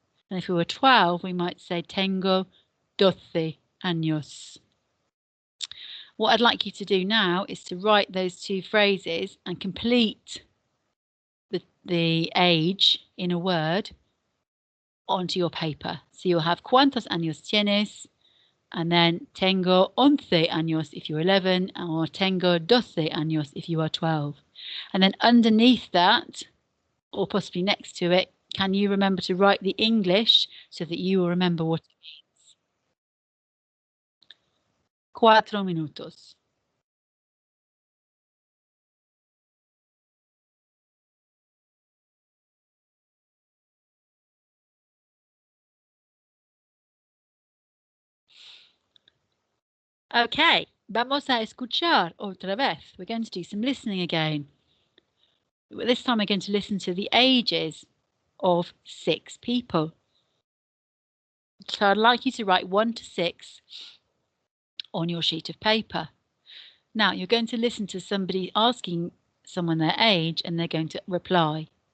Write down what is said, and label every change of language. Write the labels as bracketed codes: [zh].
[en] And if we were 12, we might say [es] tengo 12 años. [en] What I'd like you to do now is to write those two phrases and complete the age in a word onto your paper. So you'll have [es] ¿cuántos años tienes? [en] And then [es] tengo 11 años [en] if you're 11, or [es] tengo 12 años [en] if you are 12. And then underneath that, or possibly next to it, can you remember to write the English so that you will remember what it means? [es] 4 minutos. Okay, vamos a escuchar otra vez. [en] We're going to do some listening again. This time we're going to listen to the ages of 6 people. So I'd like you to write 1 to 6 on your sheet of paper. Now you're going to listen to somebody asking someone their age and they're going to reply.